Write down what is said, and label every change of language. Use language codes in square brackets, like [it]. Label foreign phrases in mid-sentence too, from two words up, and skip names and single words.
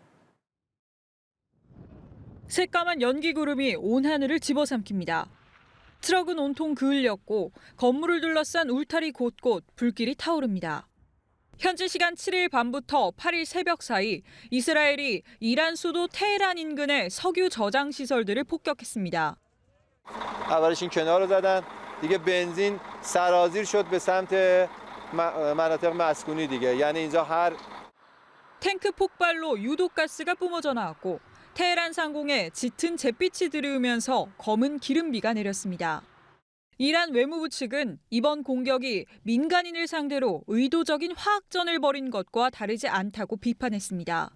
[ko] 새까만 연기 구름이 온 하늘을 집어삼킵니다. 트럭은 온통 그을렸고 건물을 둘러싼 울타리 곳곳 불길이 타오릅니다. 현지 시간 7일 밤부터 8일 새벽 사이 이스라엘이 이란 수도 테헤란 인근의 석유 저장 시설들을 폭격했습니다. [fa] اولش این کنار رو زدن دیگه بنزین سرازیر شد به سمت مناطق مسکونی دیگه یعنی اینجا هر [ko] 탱크 폭발로 유독가스가 뿜어져 나왔고 테헤란 상공에 짙은 잿빛이 들이우면서 검은 기름비가 내렸습니다. 이란 외무부 측은 이번 공격이 민간인을 상대로 의도적인 화학전을 벌인 것과 다르지 않다고 비판했습니다.